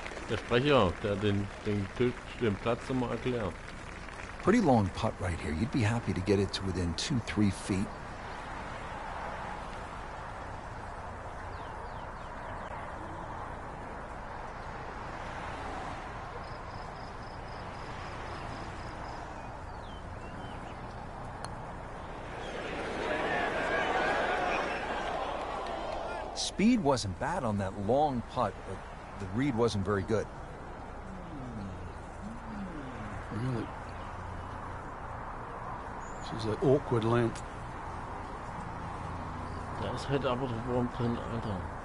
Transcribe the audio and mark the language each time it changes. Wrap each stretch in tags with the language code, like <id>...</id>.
<de>Der Sprecher, der den Platz immer erklärt.</de> <en>Pretty long putt right here. You'd be happy to get it to within 2-3 feet. Speed wasn't bad on that long putt, but the read wasn't very good. Really. This is an awkward length.</en> <de>Da ist halt aber der Wurm drin, Alter.</de>